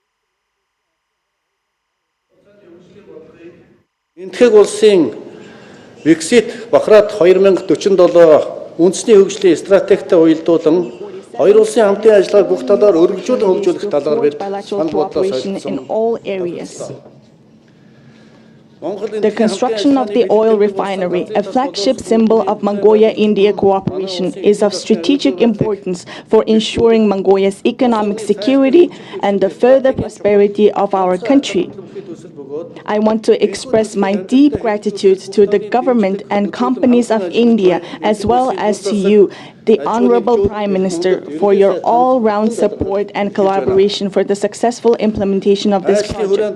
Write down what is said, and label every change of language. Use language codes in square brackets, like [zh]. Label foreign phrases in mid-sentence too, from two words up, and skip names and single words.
[mn] энтхэг улсын Виксит Бахрат 2047 үндэсний хөгжлийн стратегтэй уялдуулан хоёр улсын хамтын ажиллагааг бүх талаар өргөжүүлэн хөгжүүлэх талаар бид санал бодлоо солилцсон. [en] The construction of the oil refinery, a flagship symbol of Mongolia-India cooperation, is of strategic importance for ensuring Mongolia's economic security and the further prosperity of our country. I want to express my deep gratitude to the government and companies of India, as well as to you, the Honorable Prime Minister, for your all-round support and collaboration for the successful implementation of this project.